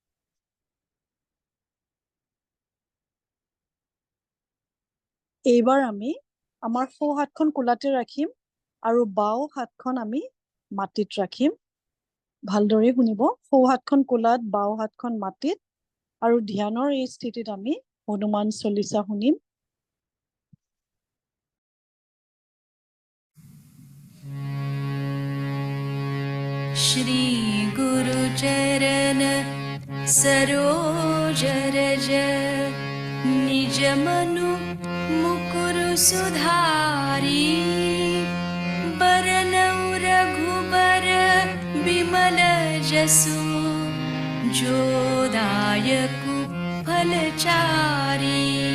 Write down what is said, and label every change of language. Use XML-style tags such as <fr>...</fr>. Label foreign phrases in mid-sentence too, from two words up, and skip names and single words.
<as>এইবাৰ আমি আমাৰ সোঁ হাতখন কোলাতে ৰাখিম আৰু বাওঁ হাতখন আমি মাটিত ৰাখিম। ভালদৰে শুনিব, সোঁ হাতখন কোলাত, বাওঁ হাতখন মাটিত, আৰু ধ্যানৰ এই স্থিতিত আমি হনুমান চলিচা শুনিম।</as> <awa>श्री गुरु चरण सरोज रज, निज मनु मुकुर सुधारी, बरनउँ रघुबर बिमल जसु, जो दायकु फलचारी।</awa>